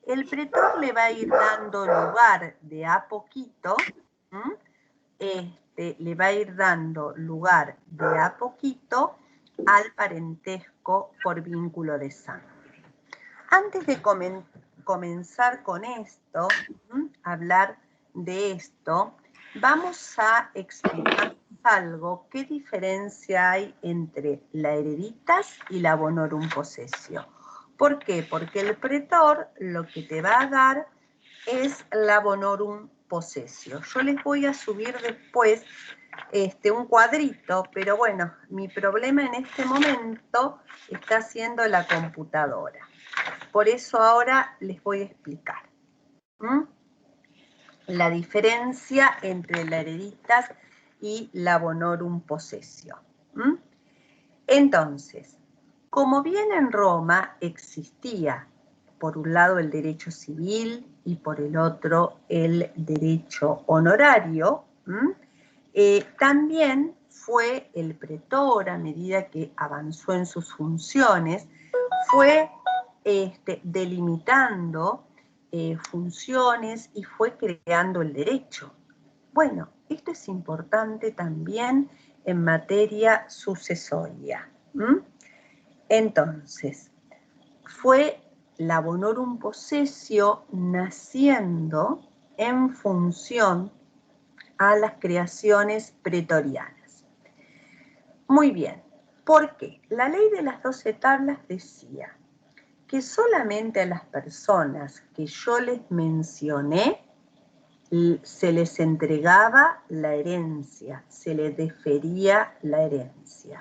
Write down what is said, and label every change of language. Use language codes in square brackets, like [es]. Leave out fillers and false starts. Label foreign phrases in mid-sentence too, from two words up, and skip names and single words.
[es] el pretor le va a ir dando lugar de a poquito, le va a ir dando lugar de a poquito al parentesco por vínculo de sangre. Antes de comenzar con esto, hablar de esto, vamos a explicar algo. ¿Qué diferencia hay entre la hereditas y la [la] bonorum possessio? [es] ¿Por qué? Porque el pretor lo que te va a dar es la [la] bonorum possessio. [es] Yo les voy a subir después un cuadrito, pero bueno, mi problema en este momento está siendo la computadora. Por eso ahora les voy a explicar la diferencia entre la hereditas y la [la] bonorum possessio. [es] Entonces, como bien en Roma existía por un lado el derecho civil y por el otro el derecho honorario, también fue el pretor, a medida que avanzó en sus funciones, fue delimitando funciones y fue creando el derecho. Bueno, esto es importante también en materia sucesoria. Entonces, fue la [la] bonorum possessio [es] naciendo en función a las creaciones pretorianas. Muy bien, ¿por qué? La ley de las 12 tablas decía que solamente a las personas que yo les mencioné se les entregaba la herencia, se les defería la herencia.